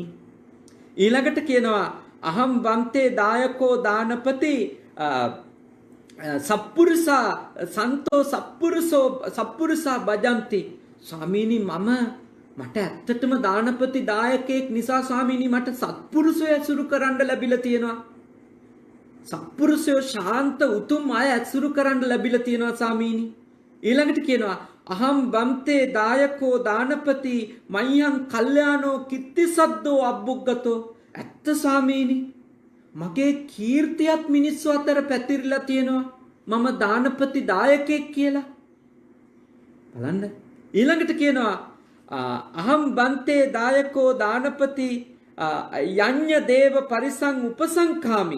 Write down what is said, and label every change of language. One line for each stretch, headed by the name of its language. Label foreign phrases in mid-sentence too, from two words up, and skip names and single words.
Sinhala: ඊළඟට කියනවා
Pali: අහම් බන්තේ දායකෝ දානපති සප්පුරුසා සන්තෝ සප්පුරුසා භජಂತಿ.
Sinhala: ස්වාමීනි මට ඇත්තටම දානපති දායකයෙක් නිසා ස්වාමීනි මට සත්පුරුෂය ඇසුරු කරන්න ලැබිලා තියෙනවා. සත්පුරුෂයෝ ශාන්ත උතුම් අය ඇසුරු කරන්න ලැබිලා තියෙනවා ස්වාමීනි. ඊළඟට කියනවා
Pali: අහම් බන්තේ දායකෝ දානපති මයං කල්යාණෝ කිත්තිසද්දෝ අබ්බුග්ගතෝ.
Sinhala: ඇත්ත ස්වාමීනි මගේ කීර්තියත් මිනිස්සු අතර පැතිරිලා තියෙනවා මම දානපති දායකයෙක් කියලා. බලන්න ඊළඟට කියනවා
Pali: අහම් බන්තේ දායකෝ දානපති යඤ්ඤ දේව පරිසං උපසංඛාමි.